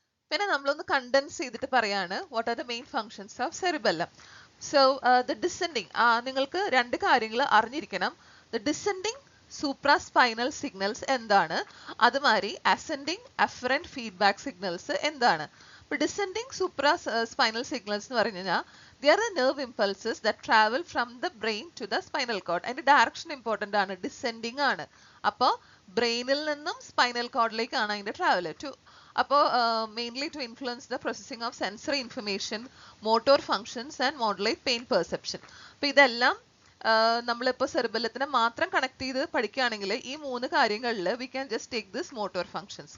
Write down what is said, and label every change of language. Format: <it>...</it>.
<ml>പിന്നെ നമ്മളൊന്ന് കണ്ടൻസ് ചെയ്തിട്ട് പറയാണ്</ml> <en>What are the main functions of cerebellum. So the descending,</en> <ml>നിങ്ങൾക്ക് 2 കാര്യങ്ങൾ അറിഞ്ഞിരിക്കണം. ദ ഡിസെൻഡിങ് സൂപ്രാസ്പൈനൽ സിഗ്നൽസ് എന്താണ്, അതുമാതിരി അസെൻഡിങ് അഫറന്റ് ഫീഡ്ബാക്ക് സിഗ്നൽസ് എന്താണ്. ഇപ്പൊ ഡിസെൻഡിങ് സൂപ്രാസ്പൈനൽ സിഗ്നൽസ് എന്ന് പറഞ്ഞു കഴിഞ്ഞാൽ</ml> <en>they are the nerve impulses that travel from the brain to the spinal cord.</en> <ml>അതിന്റെ ഡയറക്ഷൻ ഇമ്പോർട്ടന്റ് ആണ്, ഡിസെൻഡിങ് ആണ്. അപ്പോ ബ്രെയിനിൽ നിന്നും സ്പൈനൽ കോർഡിലേക്കാണ് അതിന്റെ ട്രാവൽ ടു.</ml> <en>അപ്പോൾ mainly to influence the processing of sensory information, motor functions and modulate pain perception.</en> <ml>അപ്പൊ ഇതെല്ലാം നമ്മളിപ്പോൾ സെറിബെല്ലത്തിനെ മാത്രം കണക്ട് ചെയ്ത് പഠിക്കുകയാണെങ്കിൽ ഈ 3 കാര്യങ്ങളിൽ</ml> <en>We can just take this motor functions.</en>